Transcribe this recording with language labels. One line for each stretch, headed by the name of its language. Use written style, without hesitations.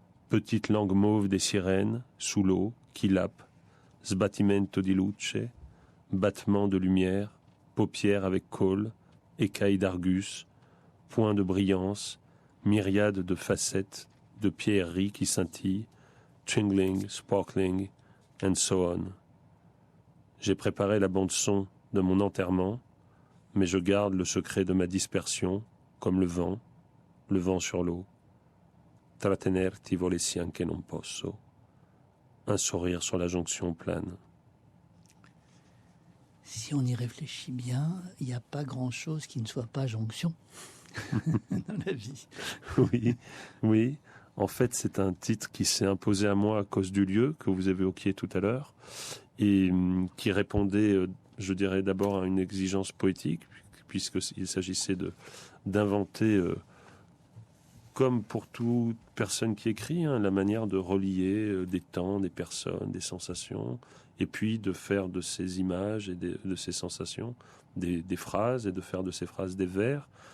French: petite langue mauve des sirènes, sous l'eau, qui lappe,
Italian: sbattimento di luce,
French: battement de lumière, paupières avec col, écailles d'argus, points de brillance, myriades de facettes, de pierreries qui scintillent,
English: twinkling, sparkling, and so on.
French: J'ai préparé la bande-son de mon enterrement, mais je garde le secret de ma dispersion, comme le vent sur l'eau.
Italian: Trattenerti volessi anche non posso.
French: Un sourire sur la jonction plane. Si on y réfléchit bien, il n'y a pas grand-chose qui ne soit pas jonction dans la vie. Oui, oui. En fait, c'est un titre qui s'est imposé à moi à cause du lieu que vous évoquiez tout à l'heure et qui répondait, je dirais, d'abord à une exigence poétique, puisqu'il s'agissait d'inventer, comme pour toute personne qui écrit, la manière de relier des temps, des personnes, des sensations, et puis de faire de ces images et de ces sensations des phrases, et de faire de ces phrases des vers.